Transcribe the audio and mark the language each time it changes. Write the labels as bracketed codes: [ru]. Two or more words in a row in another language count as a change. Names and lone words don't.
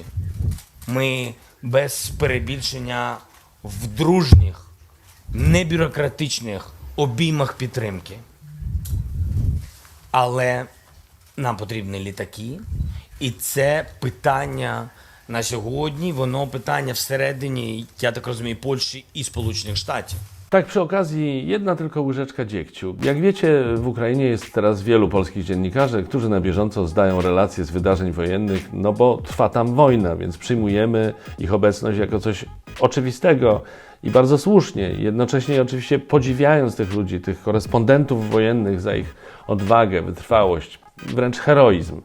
[uk] Ми без перебільшення в дружніх, небюрократичних обіймах підтримки. Але нам потрібні літаки, і це питання на сьогодні, воно питання всередині, я так розумію, Польщі і Сполучених Штатів. [pl] Tak przy okazji jedna tylko łyżeczka dziegciu. Jak wiecie, w Ukrainie jest teraz wielu polskich dziennikarzy, którzy na bieżąco zdają relacje z wydarzeń wojennych, no bo trwa tam wojna, więc przyjmujemy ich obecność jako coś oczywistego i bardzo słusznie. Jednocześnie oczywiście podziwiając tych ludzi, tych korespondentów wojennych za ich odwagę, wytrwałość, wręcz heroizm.